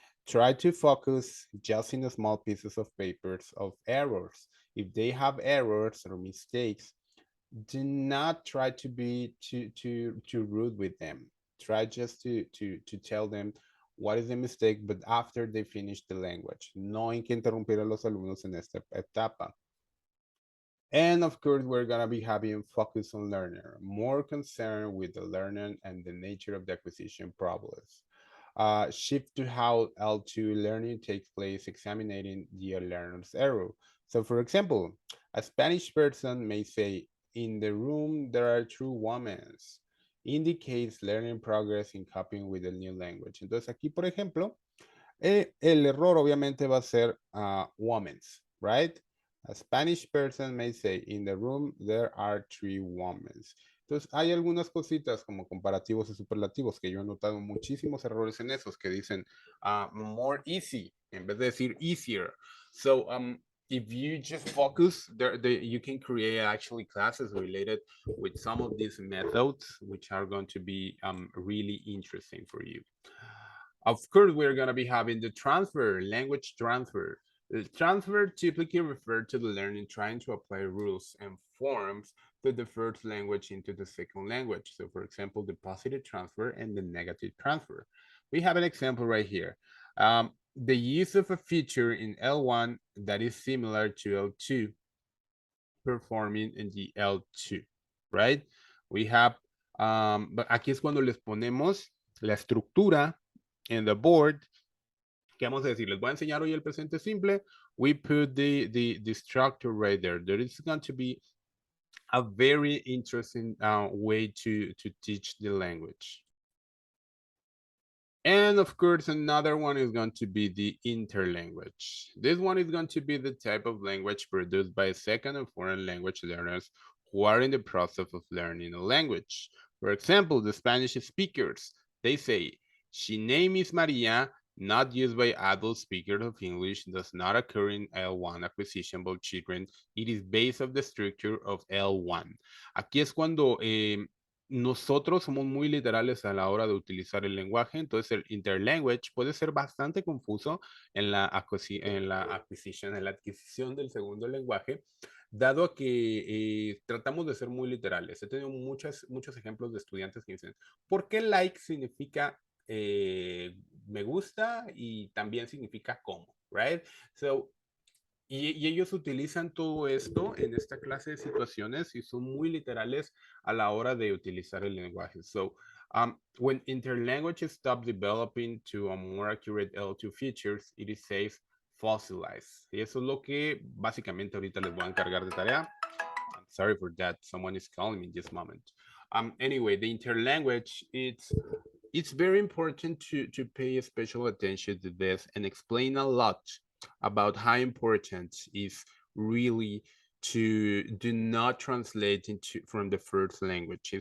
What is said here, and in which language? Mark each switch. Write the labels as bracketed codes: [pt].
[en] Try to focus just in the small pieces of papers of errors. If they have errors or mistakes, do not try to be too rude with them. Try just to tell them what is the mistake, but after they finish the language. [es] No hay que interrumpir a los alumnos en esta etapa. [en] And of course, we're gonna be having focus on learner, more concerned with the learning and the nature of the acquisition problems. Shift to how L2 learning takes place, examining the learner's error. So for example, a Spanish person may say, in the room there are two women, indicates learning progress in coping with the new language. [es] Entonces aquí, por ejemplo, el error obviamente va a ser [en] women's, right? A Spanish person may say, in the room there are three women. [es] Entonces, hay algunas cositas como comparativos y superlativos que yo he notado muchísimos errores en esos que dicen [en] more easy [es] en vez de decir [en] easier. So, if you just focus, you can create actually classes related with some of these methods, which are going to be really interesting for you. Of course, we're going to be having the transfer, language transfer. The transfer typically refers to the learning trying to apply rules and forms to the first language into the second language. So, for example, the positive transfer and the negative transfer. We have an example right here. The use of a feature in L1 that is similar to L2 performing in the L2, right? We have, [es] aquí es cuando les ponemos la estructura en [en] the board. [es] ¿Qué vamos a decir? Les voy a enseñar hoy el presente simple. [en] We put the structure right there. There is going to be a very interesting way to teach the language. And of course, another one is going to be the interlanguage. This one is going to be the type of language produced by second or foreign language learners who are in the process of learning a language. For example, the Spanish speakers, they say, she name is Maria, not used by adult speakers of English, does not occur in L1 acquisition by children. It is based of the structure of L1. [es] Aquí es cuando nosotros somos muy literales a la hora de utilizar el lenguaje, entonces el interlanguage puede ser bastante confuso en la adquisición del segundo lenguaje, dado a que tratamos de ser muy literales. He tenido muchos ejemplos de estudiantes que dicen, ¿por qué [en] like [es] significa me gusta y también significa como? [en] Right? [es] So, y ellos utilizan todo esto en esta clase de situaciones y son muy literales a la hora de utilizar el lenguaje. [en] So, when interlanguages stop developing to a more accurate L2 features, it is safe fossilize. [es] Y eso es lo que básicamente ahorita les voy a encargar de tarea. [en] I'm sorry for that. Someone is calling me this moment. Anyway, the interlanguage, it's very important to pay special attention to this and explain a lot about how important is really to do not translate into from the first language.